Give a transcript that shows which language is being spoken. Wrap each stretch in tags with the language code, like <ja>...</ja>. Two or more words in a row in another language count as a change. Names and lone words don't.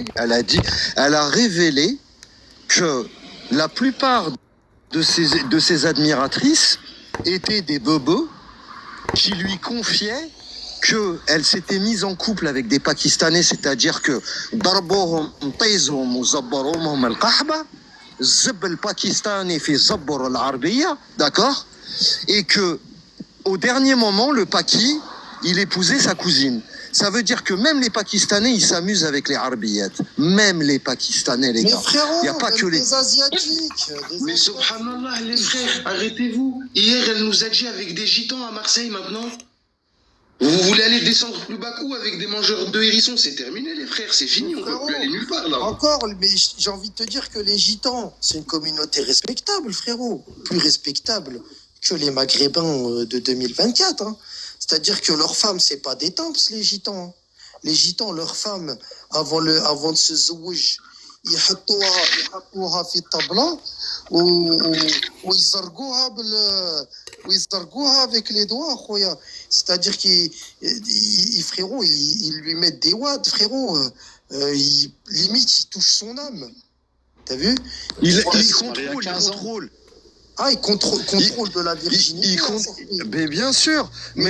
<fr>Elle a révélé que la plupart de ses admiratrices étaient des bobos qui lui confiaient qu'elle s'était mise en couple avec des Pakistanais, c'est-à-dire que</fr> <ar>ضربوهم متايزهم</ar> <fr>ou</fr> <ar>زبروهم القحبة زب الباكستاني في زبور العربية,</ar> <fr>d'accord? Et que au dernier moment, le Paki, il épousait sa cousine. Ça veut dire que même les Pakistanais, ils s'amusent avec les Arbiyettes. Même les Pakistanais, les Mais gars. frérot, Y a pas même que les- des Asiatiques. Mais subhanallah, les frères, arrêtez-vous. Hier, elle nous a dit avec des gitans à Marseille maintenant. Vous voulez aller descendre plus bas coup avec des mangeurs de hérissons? C'est terminé, les frères, c'est fini, on peut plus aller nulle part là. Encore, mais j'ai envie de te dire que les Gitans, c'est une communauté respectable, frérot. Plus respectable que les Maghrébins de 2024. Hein. C'est-à-dire que leurs femmes, c'est pas des temps, les Gitans. Les Gitans, leurs femmes, avant de se zouj,</fr> <ar>يحطوها في الطبلة ويزرقوها</ar> <fr>avec les doigts, خويا. C'est-à-dire frérot, ils lui mettent des wads, frérot. Limite, il touche son âme. T'as vu? Il contrôle. Ah, il contrôle de la virginité. Mais bien sûr. Mais</fr>